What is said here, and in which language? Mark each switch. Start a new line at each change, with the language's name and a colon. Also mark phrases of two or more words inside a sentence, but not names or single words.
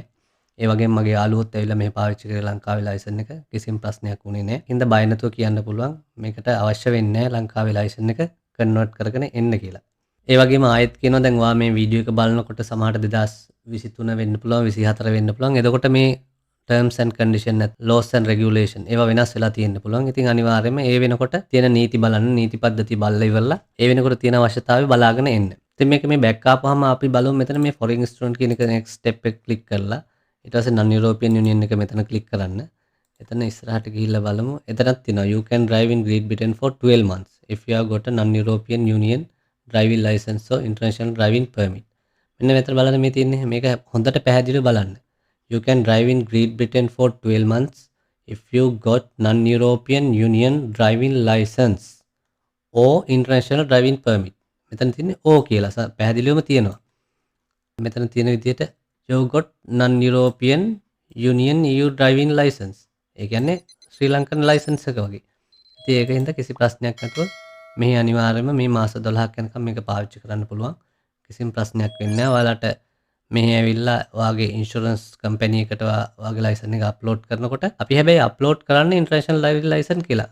Sinhala: ඒ වගේම මගේ යාළුවොත් ඇවිල්ලා මෙහෙ පාවිච්චි කරේ ලංකාවේ ලයිසන් එක. කිසිම ප්‍රශ්නයක් වුණේ නැහැ. හින්දා බය නැතුව කියන්න පුළුවන් මේකට අවශ්‍ය වෙන්නේ නැහැ ලංකාවේ ලයිසන් එක කන්වර්ට් කරගෙන එන්න කියලා. ඒ වගේම ආයෙත් කියනවා දැන් ඔයා මේ වීඩියෝ එක බලනකොට සමහරට 2023 වෙන්න පුළුවන් 24 වෙන්න පුළුවන්. එතකොට මේ
English: terms and condition laws and regulation
Sinhala: ඒවා වෙනස් වෙලා තියෙන්න පුළුවන්. ඉතින් අනිවාර්යයෙන්ම ඒ වෙනකොට තියෙන නීති බලන්න, නීති පද්ධති බලලා ඉවරලා ඒ වෙනකොට තියෙන අවශ්‍යතාවය බලාගෙන එන්න. ඉතින් මේක මේ බෑක් ආපුවාම අපි බලමු මෙතන මේ
English: foreign student
Sinhala: කියන එක
English: next step
Sinhala: එක click කරලා ඊට පස්සේ
English: non European Union
Sinhala: එක මෙතන click කරන්න. එතන ඉස්සරහට ගිහිල්ලා බලමු. එතනක් තියෙනවා
English: you can drive in Great Britain for 12 months if you have got a non European Union driving license or international driving permit.
Sinhala: මෙන්න මෙතන බලන්න මේ තියෙන්නේ මේක හොඳට පැහැදිලිව බලන්න.
English: You can drive in Great Britain for 12 months if you got non-European Union driving license or international driving permit.
Sinhala: මෙතන තියෙන්නේ O කියලා පැහැදිලිවම තියෙනවා. මෙතන තියෙන විදිහට
English: you got non-European Union EU driving license.
Sinhala: ඒ කියන්නේ
English: Sri Lankan license
Sinhala: එක වගේ. ඉතින් ඒකින්ද කිසි ප්‍රශ්නයක් නැතුව මෙහි අනිවාර්යයෙන්ම මේ මාස 12ක් යනකම් මේක පාවිච්චි කරන්න පුළුවන්. කිසිම ප්‍රශ්නයක් වෙන්නේ නැහැ. ඔයාලට මෙහි ඇවිල්ලා ඔයාගේ
English: insurance company
Sinhala: එකට ඔයාගේ ලයිසන් එක අප්ලෝඩ් කරනකොට අපි හැබැයි අප්ලෝඩ් කරන්නේ
English: international driving license
Sinhala: කියලා.